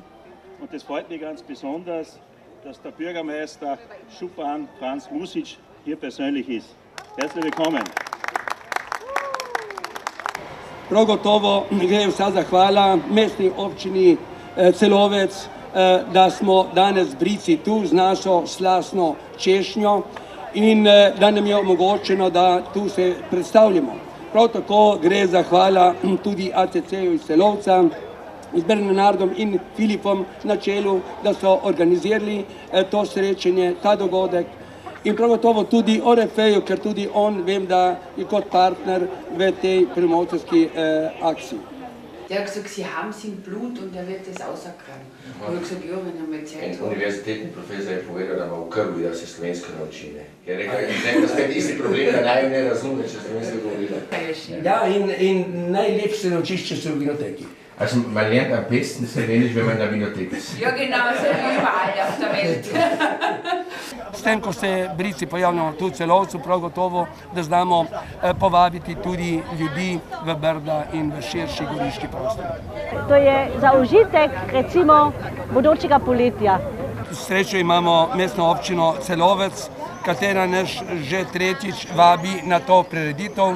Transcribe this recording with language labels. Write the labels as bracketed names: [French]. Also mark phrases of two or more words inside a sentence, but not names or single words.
[German] Und es freut mich ganz besonders, dass der Bürgermeister Župan Franz Music hier persönlich ist. Herzlich willkommen. [Slovenian] Prav gotovo gre vsa zahvala mestni občini Celovec, da smo danes Brici tu z našo slastno češnjo in da nam je omogočeno, da tu se predstavljamo. Prav tako gre zahvala tudi ACC-ju iz Celovca, z Bernardom in Filipom na čelu, da so organizirali to srečanje, ta dogodek. In prav gotovo tudi Orefeju, ker tudi on vem, da je kot partner v tej promocijski akciji. [German] Der hat gesagt, Sie haben es im Blut und er wird das rauskriegen. Und ich gesagt, ja, wenn er mal Zeit hat. [Slovenian] Univerzitetni je povedal, da ima v krvi, da se slovensko nauči. Je rekel, da spet isti problem, da naj ne razume, če slovensko govori. Ja, in najlepše se naučiš, če si v vinoteki. [German] Also man lernt am besten Slowenisch, wenn man in der Winothek ist. Ja, genau, so wie überall auf der Welt. [Slovenian] S tem, ko se Brici pojavljamo tu v Celovcu, prav gotovo, da znamo povabiti tudi ljudi v Brda in v širši goriški prostor. To je za užitek, recimo, bodočega poletja. Srečo imamo mestno občino Celovec, katera nas že tretjič vabi na to prireditev.